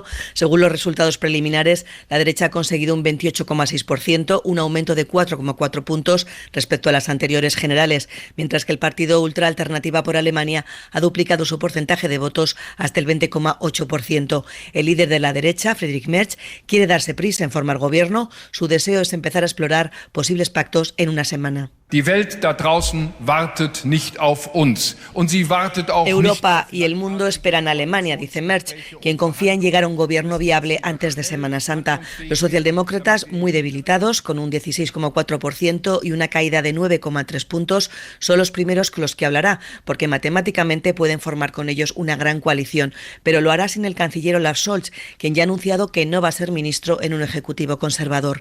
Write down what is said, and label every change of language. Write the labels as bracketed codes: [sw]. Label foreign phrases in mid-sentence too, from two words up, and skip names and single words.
[es] Según los resultados preliminares, la derecha ha conseguido un 28,6%, un aumento de 4,4 puntos respecto a las anteriores generales, mientras que el partido Ultra Alternativa por Alemania ha duplicado su porcentaje de votos hasta el 20,8%. El líder de la derecha, Friedrich Merz, quiere darse prisa en formar gobierno. Su deseo es empezar a explorar posibles pactos en una semana. [de] Die Welt da draußen wartet nicht auf uns und sie wartet auch [es] Europa y el mundo esperan a Alemania, dice Merz, quien confía en llegar a un gobierno viable antes de Semana Santa. Los socialdemócratas, muy debilitados, con un 16,4% y una caída de 9,3 puntos, son los primeros con los que hablará, porque matemáticamente pueden formar con ellos una gran coalición, pero lo hará sin el canciller Olaf Scholz, quien ya ha anunciado que no va a ser ministro en un ejecutivo conservador.